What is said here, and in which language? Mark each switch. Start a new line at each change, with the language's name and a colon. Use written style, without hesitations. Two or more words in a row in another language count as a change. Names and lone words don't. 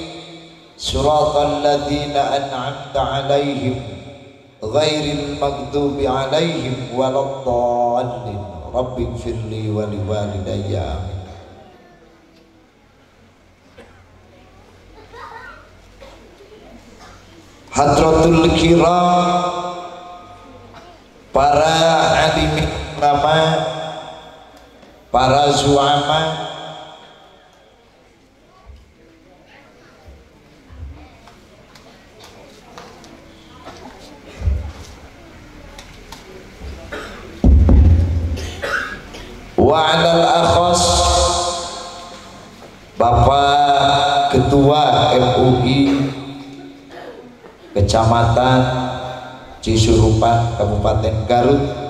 Arabic: صراط الذين أنعمت عليهم غير المغضوب عليهم ولا الضالين. رب اغفر لي ولوالدي. Amin. حضرة الكرام,
Indonesian: para alimin ulama, para zuama,
Arabic: وعلى الأخص
Indonesian: Bapak Ketua MUI Kecamatan Cisurupan Kabupaten Garut